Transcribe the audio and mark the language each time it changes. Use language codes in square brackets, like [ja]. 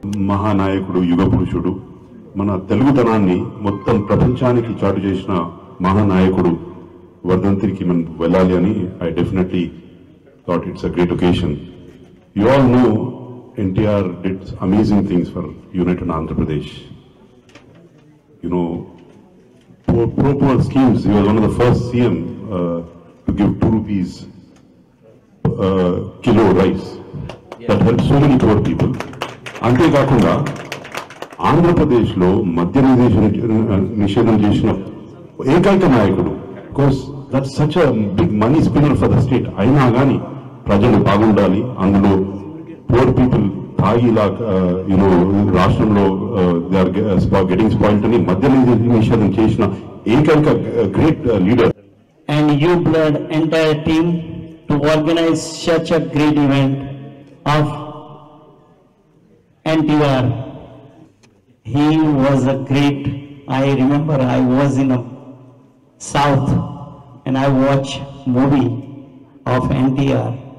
[te] మహానాయకుడు, యుగ పురుషుడు, మన తెలుగుతనాన్ని మొత్తం ప్రపంచానికి చాటు చేసిన మహానాయకుడు వర్ధంతికి మనం వెళ్ళాలి అని [en] I definitely thought it's a great occasion. You all know NTR did amazing things for united Andhra Pradesh. You know, poor schemes. He was one of the first CM to give 2 rupees kilo rice. That helped so many poor people. [te] అంతేకాకుండా ఆంధ్రప్రదేశ్లో మద్య నిషేధం చేసిన ఏకైక నాయకుడు. [en] Course that's such a big money spinner for the state. [te] అయినా కానీ ప్రజలు బాగుండాలి, అందులో పూర్ పీపుల్ తాగిలా యూనో రాష్ట్రంలో [en] they are getting spoiled [te] అని మద్య నిషేధం చేసిన ఏకైక great leader. [en] And Uvbled entire team to organize such a great event of NTR. He was a great, I remember I was in a South and I watched movie of NTR.